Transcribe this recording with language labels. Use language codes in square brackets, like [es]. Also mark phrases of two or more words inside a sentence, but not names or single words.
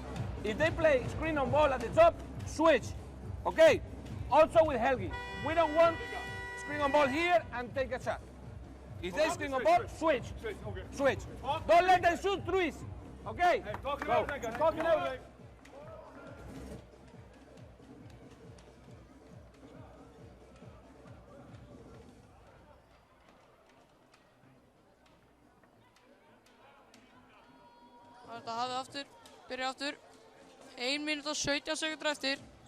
[en] If they play screen on ball at the top, switch. Okay, also with Helgi. We don't want screen on ball here and take a shot. If they screen on ball, switch. Okay. Switch. Don't let them shoot threes. Okay? Talking Go. everything, guys. Talking everything. [is] Þetta hafið aftur, byrja aftur. 1 mínúta og 17 sekúndur eftir.